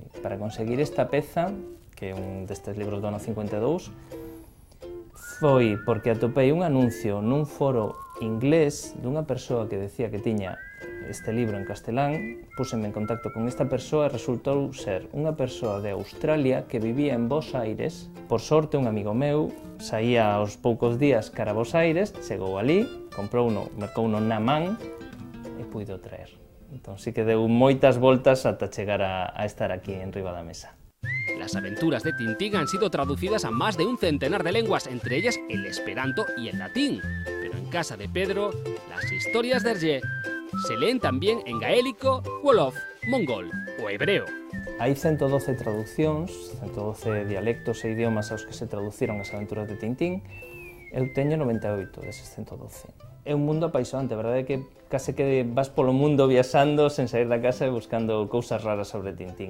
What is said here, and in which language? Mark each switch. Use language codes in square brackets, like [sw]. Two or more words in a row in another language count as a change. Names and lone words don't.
[gl] Para conseguir esta peza, que é un destes libros do ano 52, foi porque atopei un anuncio nun foro inglés dunha persoa que decía que tiña este libro en castelán, púseme en contacto con esta persoa e resultou ser unha persoa de Australia que vivía en Bos Aires. Por sorte, un amigo meu saía aos poucos días cara a Bos Aires, chegou ali, comprouno, mercouno na man e puido traer. Entón, sí que deu moitas voltas ata chegar a estar aquí en riba da mesa. [es] Las aventuras de Tintín han sido traducidas a más de un centenar de lenguas, entre ellas el esperanto y el latín. Pero en casa de Pedro, las historias de Hergé se leen también en gaélico, wolof, mongol o hebreo. [gl] Hai 112 traduccións, 112 dialectos e idiomas aos que se traduciron as aventuras de Tintín. Eu teño 98 deses 112. É un mundo apaixonante, a verdade é que case que vas polo mundo viaxando sen sair da casa e buscando cousas raras sobre Tintín.